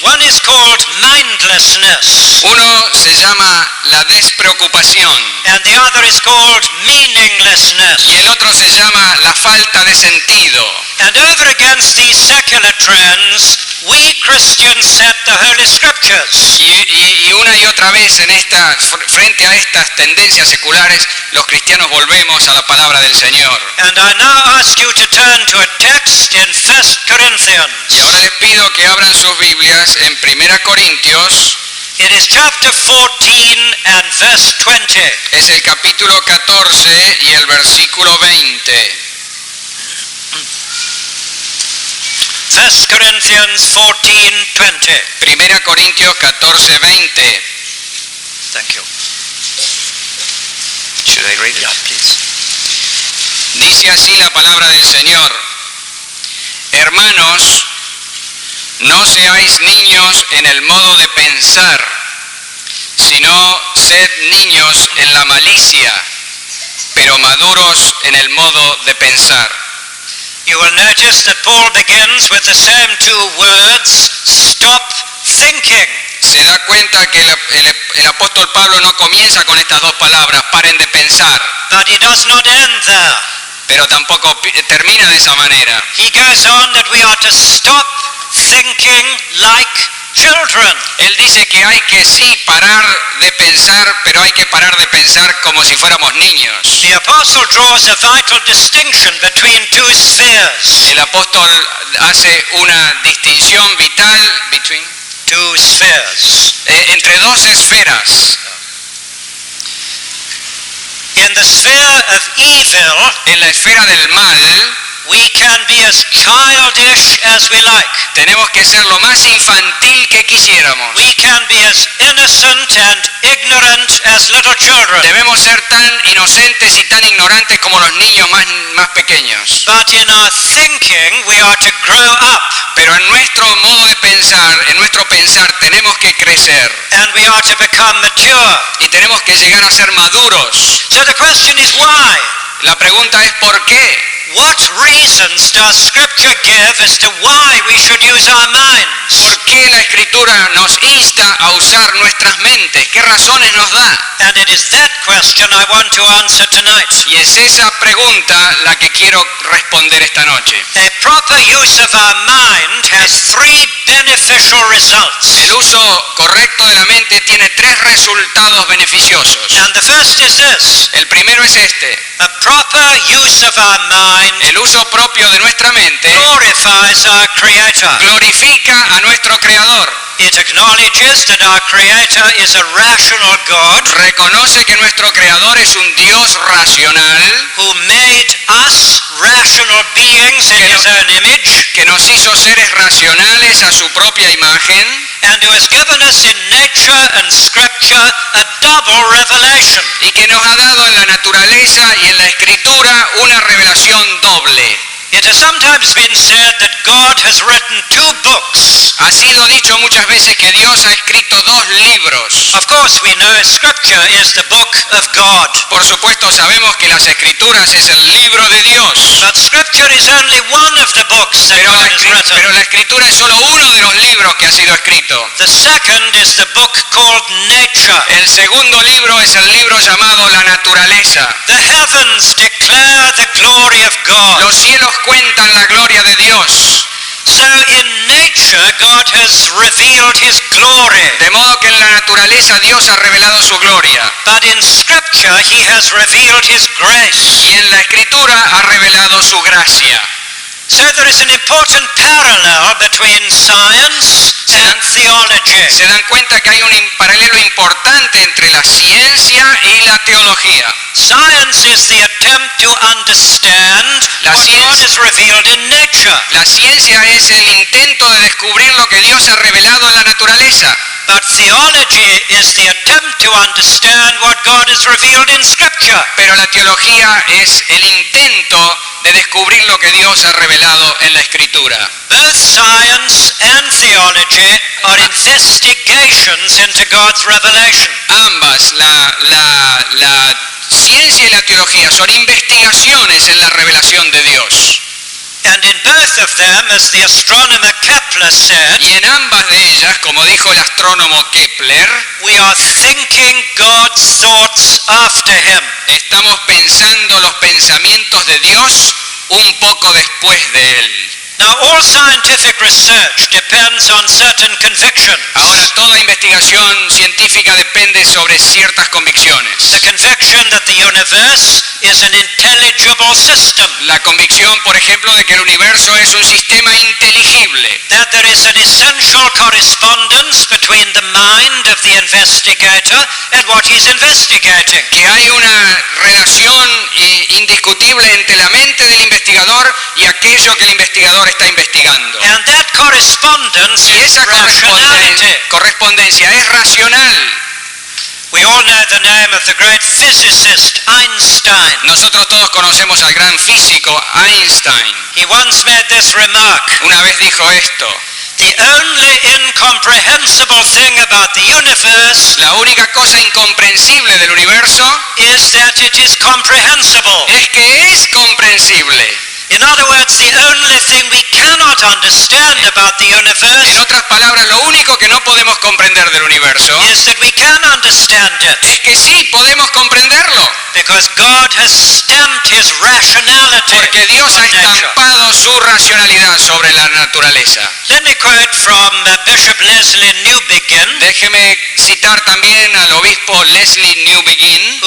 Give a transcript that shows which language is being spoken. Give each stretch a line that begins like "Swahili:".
English: One is called mindlessness,
Spanish: Uno se llama la despreocupación
English: and the other is called meaninglessness.
Spanish: y el otro se llama la falta de sentido.
English: And over against these secular trends, we Christians set the Holy Scriptures.
Spanish: Y una y otra vez frente a estas tendencias seculares, los cristianos volvemos a la palabra del Señor.
English: And I now ask you to turn to a text in 1 Corinthians.
Spanish: Y ahora les pido que abran sus Biblias en 1 Corintios.
English: It is chapter 14 and verse 20.
Spanish: Es el capítulo 14 y el versículo 20.
English: 1 Corinthians 14:20.
Spanish: 1 Corintios 14, 20.
English: Thank you. Should I read it? Yeah, please.
Spanish: Dice así la palabra del Señor. Hermanos, No seáis niños en el modo de pensar, sino sed niños en la malicia, pero maduros en el modo de pensar.
English: You will notice that Paul begins with the same two words, stop thinking.
Spanish: Se da cuenta que el apóstol Pablo no comienza con estas dos palabras, paren de pensar,
English: But he does not end there.
Spanish: pero tampoco termina de esa manera.
English: He goes on that we are to stop thinking like children.
Spanish: Él dice que hay que sí parar de pensar, pero hay que parar de pensar como si fuéramos niños.
English: The apostle draws a vital distinction between two spheres.
Spanish: El apóstol hace una distinción vital
English: Two spheres.
Spanish: entre dos esferas.
English: In the sphere of evil,
Spanish: En la esfera del mal,
English: we can be as childish as we like.
Spanish: tenemos que ser lo más infantil que quisiéramos.
English: We can be as innocent and ignorant as little children.
Spanish: Debemos ser tan inocentes y tan ignorantes como los niños más pequeños.
English: But in our thinking, we are to grow up.
Spanish: Pero en nuestro modo de pensar, en nuestro pensar, tenemos que crecer
English: And we are to become mature.
Spanish: y tenemos que llegar a ser maduros.
English: So the question is why?
Spanish: La pregunta es ¿por qué?
English: What reasons does Scripture give as to why we should use our minds?
Spanish: ¿Por qué la Escritura nos insta a usar nuestras mentes? ¿Qué razones nos da?
English: And it is that question I want to answer tonight.
Spanish: Y es esa pregunta la que quiero responder esta noche.
English: A proper use of our mind has three beneficial results.
Spanish: El uso correcto de la mente tiene tres resultados beneficiosos.
English: And the first is this.
Spanish: El primero es este.
English: A proper use of our mind
Spanish: El uso propio de nuestra mente
English: glorifies our Creator.
Spanish: glorifica a nuestro Creador.
English: It acknowledges that our Creator is a rational God
Spanish: Reconoce que nuestro Creador es un Dios racional
English: who made us rational beings in His own image
Spanish: que nos hizo seres racionales a su propia imagen
English: and who has given us in nature and Scripture a double revelation.
Spanish: y que nos ha dado en la naturaleza y en la Escritura una revelación doble.
English: It has sometimes been said that God has written two books.
Spanish: Ha sido dicho muchas veces que Dios ha escrito dos libros.
English: Of course, we know Scripture is the book of God.
Spanish: Por supuesto sabemos que las Escrituras es el libro de Dios,
English: But Scripture is only one of the books that God has
Spanish: pero
English: written.
Spanish: la Escritura es solo uno de los libros que ha sido escrito.
English: The second is the book called Nature.
Spanish: El segundo libro es el libro llamado La Naturaleza.
English: The heavens declare the glory of God.
Spanish: Los cielos cuentan la gloria de Dios.
English: So in nature, God has revealed His glory.
Spanish: De modo que en la naturaleza Dios ha revelado su gloria.
English: But in Scripture, He has revealed His grace.
Spanish: Y en la Escritura ha revelado su gracia.
English: So there is an important parallel between science and theology.
Spanish: Se dan cuenta que hay un paralelo importante entre la ciencia y la teología.
English: Science is the attempt to understand what God has revealed in nature.
Spanish: La ciencia es el intento de descubrir lo que Dios ha revelado en la naturaleza.
English: But theology is the attempt to understand what God has revealed in Scripture.
Spanish: Pero la teología es el intento de descubrir lo que Dios ha revelado en la Escritura.
English: Both science and theology are investigations into God's revelation.
Spanish: Ambas, la ciencia y la teología, son investigaciones en la revelación de Dios.
English: And in both of them, as the astronomer Kepler said,
Spanish: Y en ambas de ellas, como dijo el astrónomo Kepler,
English: we are thinking God's thoughts after Him.
Spanish: estamos pensando los pensamientos de Dios un poco después de Él.
English: Now, all scientific research depends on certain convictions.
Spanish: Ahora, toda investigación científica depende sobre ciertas convicciones.
English: The conviction that the universe is an intelligible system.
Spanish: La convicción, por ejemplo, de que el universo es un sistema inteligible.
English: That there is an essential correspondence between the mind of the investigator and what he's investigating.
Spanish: Que hay una relación indiscutible entre la mente del investigador y aquello que el investigador está investigando.
English: And that correspondence
Spanish: Y
English: is
Spanish: esa
English: rationality.
Spanish: correspondencia es racional.
English: We all know the name of the great physicist Einstein.
Spanish: Nosotros todos conocemos al gran físico Einstein.
English: He once made this remark:
Spanish: Una vez dijo esto:
English: The only incomprehensible thing about the universe
Spanish: La única cosa incomprensible del universo
English: is that it is comprehensible.
Spanish: es que es comprensible.
English: In other words, the only thing we cannot understand about the
Spanish: En
English: universe
Spanish: otras palabras, lo único que no podemos comprender del universo
English: is that we can understand it,
Spanish: es que sí podemos comprenderlo,
English: because God has stamped his rationality
Spanish: porque Dios ha
English: on nature.
Spanish: estampado su racionalidad sobre la naturaleza.
English: Let me quote from Bishop Leslie Newbigin,
Spanish: Déjeme citar también al obispo Leslie Newbigin,